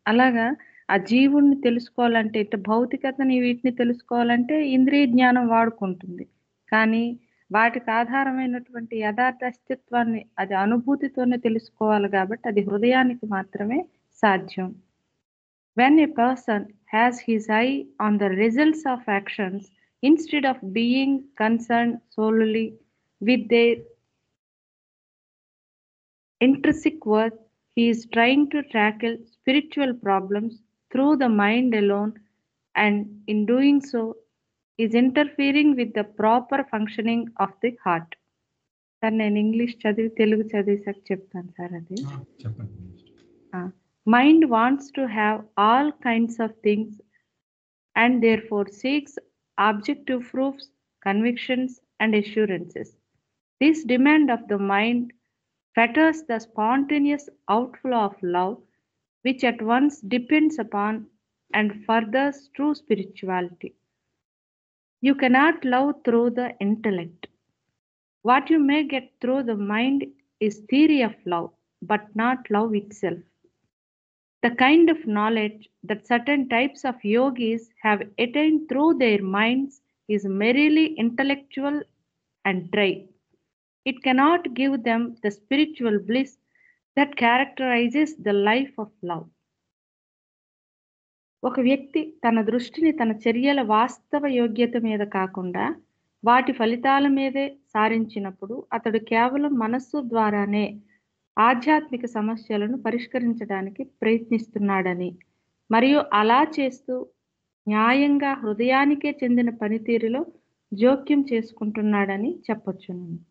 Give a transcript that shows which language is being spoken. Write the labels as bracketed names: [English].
[Telugu] అలాగా ఆ జీవుణ్ణి తెలుసుకోవాలంటే, ఇటు భౌతికతని వీటిని తెలుసుకోవాలంటే ఇంద్రియ జ్ఞానం వాడుకుంటుంది. కానీ వాటికి ఆధారమైనటువంటి యథార్థ అస్తిత్వాన్ని అది అనుభూతితోనే తెలుసుకోవాలి కాబట్టి అది హృదయానికి మాత్రమే సాధ్యం. [English] When a person has his eye on the results of actions, instead of being concerned solely with their intrinsic worth, he is trying to tackle spiritual problems through the mind alone, and in doing so, is interfering with the proper functioning of the heart. [Telugu] Sir, నేను English చదివి తెలుగు చదివేసాక చెప్తాను sir అది. చెప్పండి. [English] Mind wants to have all kinds of things and therefore seeks objective proofs, convictions, and assurances. This demand of the mind fetters the spontaneous outflow of love, which at once depends upon and furthers true spirituality. You cannot love through the intellect. What you may get through the mind is theory of love, but not love itself. The kind of knowledge that certain types of yogis have attained through their minds is merely intellectual and dry. It cannot give them the spiritual bliss that characterizes the life of love. [Telugu] ఒక వ్యక్తి తన దృష్టిని తన చర్యల వాస్తవ యోగ్యత మీద కాకుండా వాటి ఫలితాల మీదే సారించినప్పుడు అతడు కేవలం మనస్సు ద్వారానే ఆధ్యాత్మిక సమస్యలను పరిష్కరించడానికి ప్రయత్నిస్తున్నాడని, మరియు అలా చేస్తూ న్యాయంగా హృదయానికే చెందిన పనితీరులో జోక్యం చేసుకుంటున్నాడని చెప్పొచ్చును.